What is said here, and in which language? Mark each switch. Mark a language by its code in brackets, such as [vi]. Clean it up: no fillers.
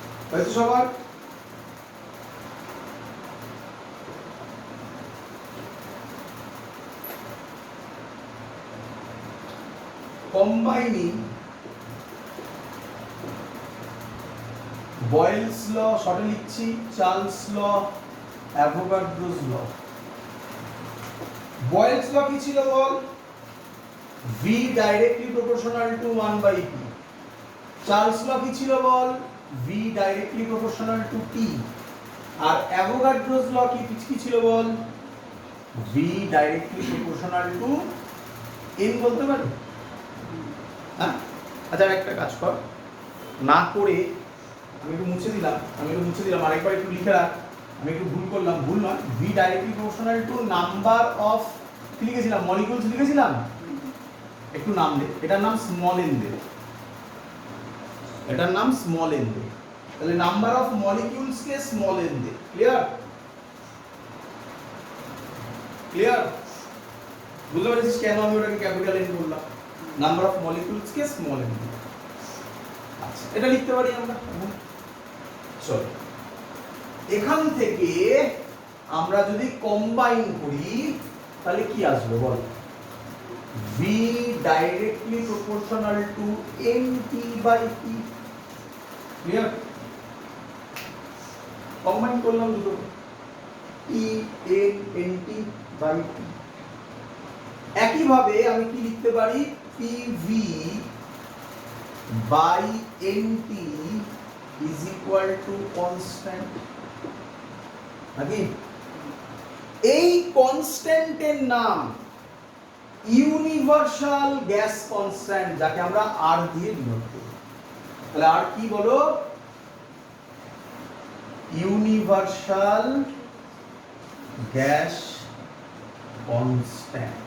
[bn] হয়তো সবার কম্বাইনিং বয়েলস ল শর্টে লিখছি, চার্লস ল, অ্যাভোগাড্রোস ল। বয়েলস ল কি ছিল বল? [en] V directly proportional to 1 by P. [bn] Charles ল কি ছিল বল? [en] V directly proportional to T. [bn] আর Avogadro's ল কি ছিল বল? [en] V directly proportional to n [bn] বলতে পারি? হ্যাঁ, আচ্ছা একটা কাজ কর, না করে আমি একটু মুছে দিলাম আরেকবার একটু লিখে রাখ। আমি একটু ভুল করলাম, ভুল নয়, [en] V directly proportional to [bn] number of কি লিখেছিলাম, মলিকিউলস লিখেছিলাম, একটু নাম দে, এটার নাম স্মল এন দে, এটার নাম স্মল এন দে। তাহলে number of molecules K small N they. Clear? Clear? বুঝতে পারছিস কেন আমি ওটাকে ক্যাপিটাল এন বললাম? Number of molecules K small N দে। আচ্ছা, এটা লিখতে পারি আমরা। চলো, এখান থেকে আমরা যদি কম্বাইন করি তাহলে কি আসবে বল? [en] V directly proportional to NT by P. Clear? [bn] Combine করলাম দুটো, E N NT by P। একইভাবে আমি কি লিখতে পারি? [en] PV by NT is equal to constant। [bn] নাকি? এই কনস্ট্যান্টের নাম ইউনিভার্সাল গ্যাস কনস্ট্যান্ট, যাকে আমরা আর দিয়ে ডিনোট করি। তাহলে আর কি বলো? Universal gas constant.